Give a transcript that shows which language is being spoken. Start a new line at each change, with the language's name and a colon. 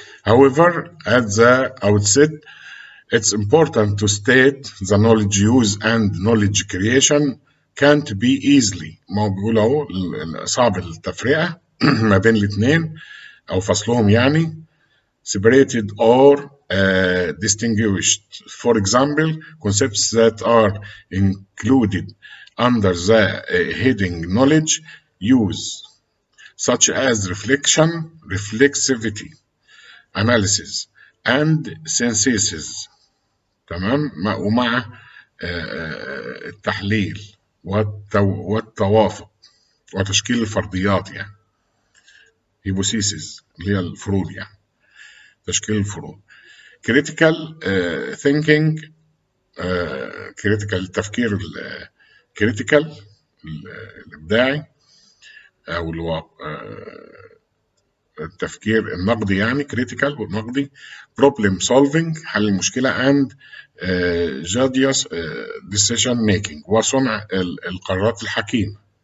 English: However, at the outset, it's important to state the knowledge use and knowledge creation can't be easily.
Arabic: ما هو بيقول اهو صعب التفرقة ما بين الاثنين أو فصلهم، يعني
English: separated or distinguished. For example, concepts that are included under the heading knowledge use, such as reflection, reflexivity, analysis and synthesis.
Arabic: تمام، ومع التحليل والتوافق وتشكيل الفرضيات، يعني hypothesis اللي هي الفروض، يعني تشكيل الفروض.
English: critical thinking،
Arabic: critical التفكير critical الإبداعي أو التفكير النقدي، يعني critical والنقدي.
English: problem solving
Arabic: حل المشكلة
English: and judicious decision making
Arabic: وصنع القرارات الحكيمة.